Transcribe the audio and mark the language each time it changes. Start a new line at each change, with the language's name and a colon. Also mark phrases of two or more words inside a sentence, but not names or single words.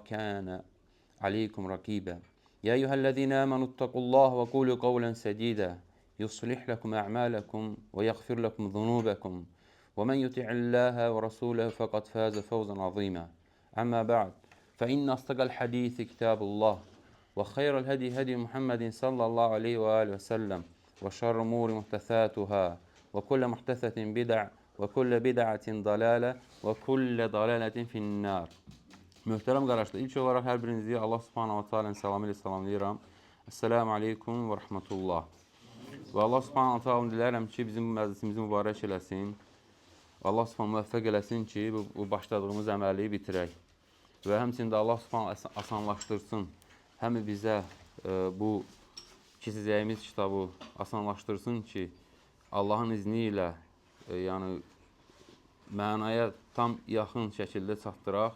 Arabic: كان عليكم رقيبا يا أيها الذين آمنوا اتقوا الله وقولوا قولا سديدا يصلح لكم أعمالكم ويغفر لكم ذنوبكم ومن يطع الله ورسوله فقد فاز فوزا عظيما أما بعد فإن أصدق الحديث كتاب الله وخير الهدي هدي محمد صلى الله عليه وآله وسلم وشر الأمور محدثاتها وكل محدثة بدع وكل بدعة ضلالة وكل ضلالة في النار.
Azerbaijani: Möhtərəm qardaşlar, ilk olaraq hər birinizi
Arabic: الله سبحانه وتعالى
Azerbaijani: salamı ilə salamlayıram.
Arabic: السلام عليكم ورحمة الله.
Azerbaijani: Və
Arabic: الله سبحانه وتعالى
Azerbaijani: diləyirəm ki, bizim məclisimizi mübarək eləsin.
Arabic: الله سبحانه
Azerbaijani: müvəffəq eləsin ki, bu başladığımız əməli bitirək. Və həmçində
Arabic: الله سبحانه
Azerbaijani: asanlaşdırsın. Həm bizə bu keçəcəyimiz kitabı asanlaşdırsın ki, Allahın izni ilə yəni mənaya tam yaxın şəkildə çatdıraq.